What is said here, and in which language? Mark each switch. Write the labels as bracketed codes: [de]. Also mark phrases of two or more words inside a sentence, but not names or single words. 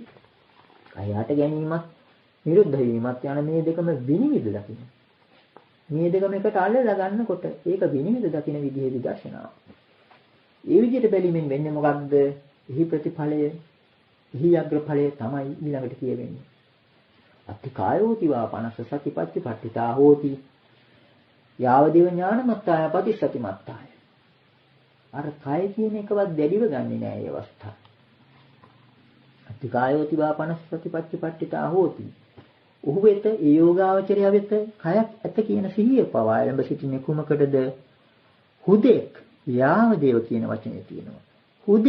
[si] කයයට ගැනීමත් නිරුද්ධ වීමත් යන මේ දෙකම විනිවිද දකින්න. මේ දෙකම එකට අල්ලලා ගන්නකොට ඒක විනිවිද දකින්න විදිහේ විදර්ශනාව. ඒ විදිහට බැලීමෙන් වෙන්නේ මොකක්ද? එහි ප්‍රතිඵලය, එහි අග්‍රඵලය තමයි ඊළඟට කියවෙන්නේ. [pi] අත්තිකායෝති වා පනස්ස සතිපත්තිපට්ඨිතා හෝති. යාවදේව ඥානමත්තාය පටිසතිමත්තාය. [si] අර කය කියන එකවත් දැඩිව ගන්නෙ නෑ මේ අවස්ථාව. [pi] අත්තිකායෝති වා පනස්ස සතිපත්තිපට්ඨිතා හෝති. [si] ඔහු වෙත ඒ යෝගාවචරය වෙත කයක් ඇත කියන සිහිය පවා එළඹ සිටින්නේ කුමකටද? හුදෙක් යාවදේව කියන වචනේ තියෙනවා.